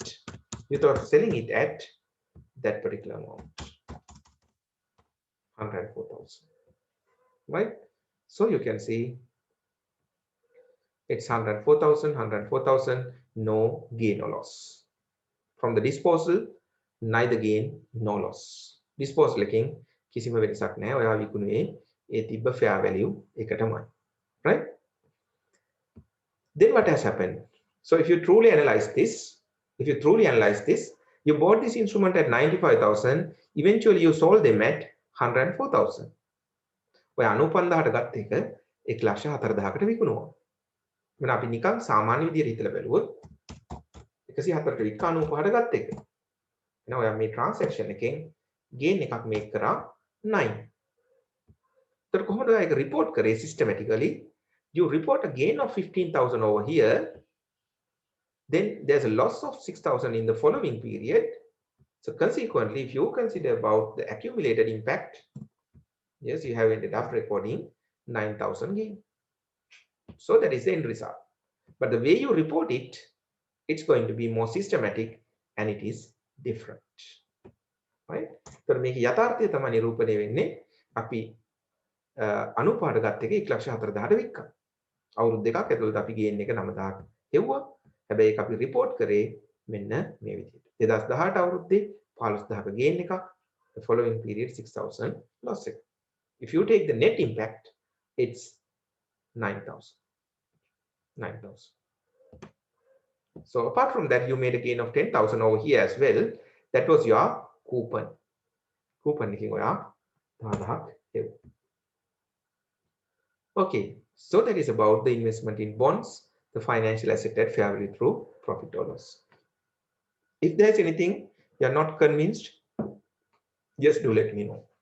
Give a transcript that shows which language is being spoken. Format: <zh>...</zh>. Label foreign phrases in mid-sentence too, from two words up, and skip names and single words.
<en>You thought of selling it at that particular amount, 104,000, right? So you can see it's 104,000, no gain or loss. From the disposal, neither gain nor loss.</en> <si>Disposal එකෙන් කිසිම වෙනසක් නැහැ. ඔයා විකුණුවේ ඒ තිබ්බ</si> <en>fair value</en> <si>එකටමයි.</si> <en>Right? Then what has happened? So if you truly analyze this, you bought this instrument at 95,000, eventually you sold them at 104,000.</en> <si>ඔය 95,000ට ගත්ත එක 1,04,000කට විකුණුවා. මම අපි නිකන් සාමාන්‍ය විදියට හිතලා බැලුවොත් 104ට වික්ක 95ට ගත්ත එක. එහෙනම් ඔයා මේ transaction එකෙන් gain එකක් make කරා 9. तर කොහොමද ඔයා ඒක report කරේ systematically?</si> <en>You report a gain of 15,000 over here, then there's a loss of 6,000 in the following period. So consequently, if you consider about the accumulated impact, yes, you have ended up recording 9,000 gain. So that is the end result. But the way you report it, it's going to be more systematic and it is different. Right?</en> <si>So මේක යථාර්ථය තමයි නිරූපණය වෙන්නේ. අපි 95ට ගත්ත එක 1,04,000ට වික්කා. අවුරුදු දෙකක් ඇතුළත අපි ගේන් එක 9,000ක් හෙව්වා. හැබැයි ඒක අපි report කරේ මෙන්න මේ විදිහට. 2018 අවුරුද්දේ 15,000ක ගේන් එකක්.</si> <en>The following period 6,000 loss එක. If you take the net impact, it's 9,000. 9,000. So apart from that, you made a gain of 10,000 over here as well. That was your coupon. Coupon</en> <si>එකකින් ඔයා 10,000ක් එව්වා.</si> <en>Okay, so that is about the investment in bonds, the financial asset at fair value through profit or loss. If there's anything you're not convinced, just do let me know.</en>